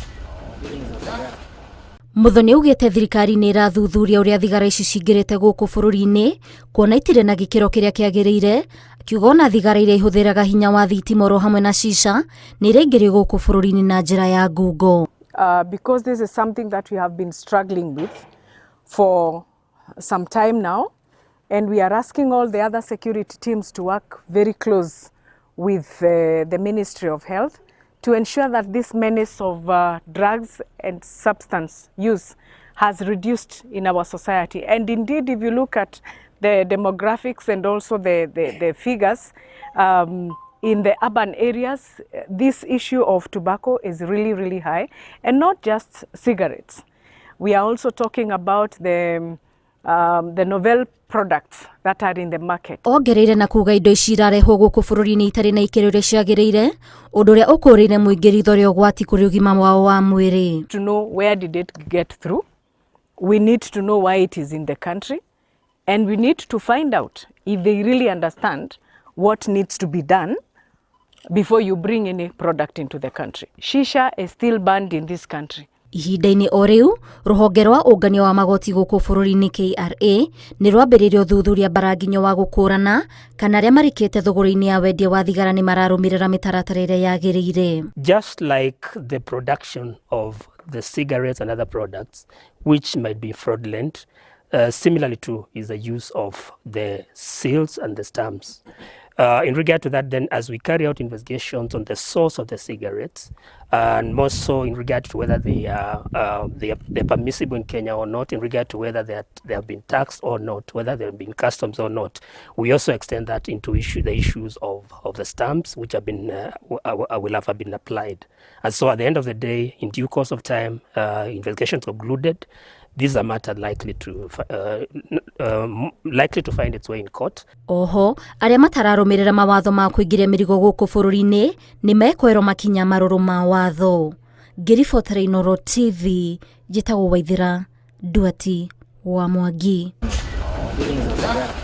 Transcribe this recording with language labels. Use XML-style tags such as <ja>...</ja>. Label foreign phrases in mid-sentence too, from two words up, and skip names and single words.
<ki>Muthoni augĩte thirikari nĩ ĩrathuthuria ũrĩa thigara ici cingĩrĩte gũkũ bũrũri-inĩ kuona itirĩ na gĩkĩro kĩrĩa kĩagĩrĩire, akiuga ona thigara iria ihũthĩraga hinya wa thitima hamwe na shisha nĩ iraingĩrio gũkũ bũrũri-inĩ na njĩra ya ngungo.</ki> <en>Because this is something that we have been struggling with for some time now, and we are asking all the other security teams to work very close with the Ministry of Health to ensure that this menace of drugs and substance use has reduced in our society. And indeed, if you look at the demographics and also the figures, in the urban areas, this issue of tobacco is really, really high, and not just cigarettes. We are also talking about the novel products that are in the market.</en> <ki>Ongereire na kuga indo ici irarehwo gũkũ bũrũri-inĩ itarĩ na ikĩro iria ciagĩrĩire, ũndũ ũrĩa ũkũrĩire mũingĩ ritho rĩa ũgwati kũrĩ ũgima wao wa mwĩrĩ.</ki> <en>To know where did it get through, we need to know why it is in the country, and we need to find out if they really understand what needs to be done before you bring any product into the country. Shisha is still banned in this country.</en> <ki>Ihinda-inĩ o rĩu, rũhonge rwa ũngania wa magoti gũkũ bũrũri-inĩ KRA nĩ rwambĩrĩirie ũthuthuria mbaranginyo wa gũkũrana kana arĩa marĩkĩte thũgũrĩ-inĩ ya wendia wa thigara nĩ mararũmĩrĩra mĩtaratara ĩrĩa yagĩrĩire.</ki> <en>Just like the production of the cigarettes and other products which might be fraudulent, similarly too is the use of the seals and the stamps. In regard to that, then, as we carry out investigations on the source of the cigarettes, and more so in regard to whether they're permissible in Kenya or not, in regard to whether they have been taxed or not, whether they have been customs or not, we also extend that into the issues of the stamps, which have been will have been applied. And so, at the end of the day, in due course of time, investigations concluded. These are matters likely to find its way in court.</en> <ki>Oho, arĩa matararũmĩrĩra mawatho ma kũingĩria mĩrigo gũkũ bũrũri-inĩ nĩ mekwerwo makinya marũrũ ma watho. Ngĩribotera Inooro TV, njĩtagwo Waithĩra Nduati wa Mwangi.</ki>